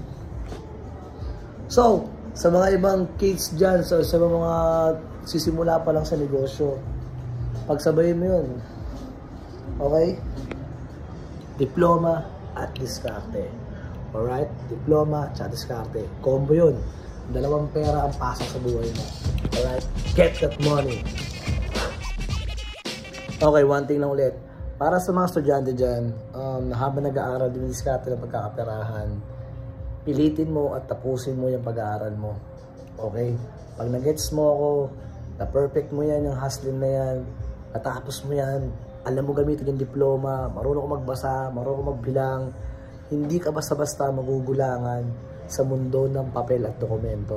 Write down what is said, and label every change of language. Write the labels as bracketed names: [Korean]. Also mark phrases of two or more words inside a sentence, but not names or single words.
[Filipino] So, sa mga ibang kids dyan, sa mga sisimula pa lang sa negosyo, pagsabayin mo yun. Okay? Diploma at diskarte. Alright? Diploma at diskarte. Combo yun. Dalawang pera ang pasok sa buhay mo. Alright? [English] Get that money. Okay, one thing [Filipino] lang ulit. Para sa mga estudyante dyan, habang nag-aaral din diskarte ng pagkakaperahan, pilitin mo at tapusin mo yung pag-aaral mo. Okay? Pag nag-gets mo ako, na-perfect mo yan, yung hustling na yan, natapos mo yan, alam mo gamitin yung diploma, marunong ko magbasa, marunong ko magbilang, hindi ka basta-basta magugulangan sa mundo ng papel at dokumento.